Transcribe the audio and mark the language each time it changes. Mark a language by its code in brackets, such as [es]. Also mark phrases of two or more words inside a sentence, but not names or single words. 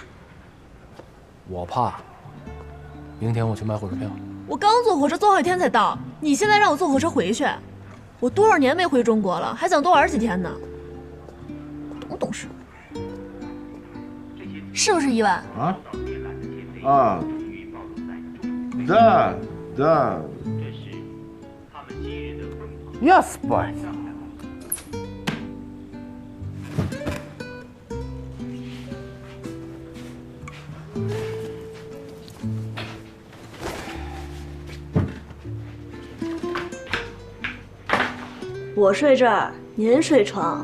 [zh] 我怕。明天我去买火车票。我刚坐火车坐好几天才到，你现在让我坐火车回去，我多少年没回中国了，还想多玩几天呢？懂不懂事？是不是1万？ [ru] 啊 ，да, да. Я спать. [zh] 我睡这儿，您睡床。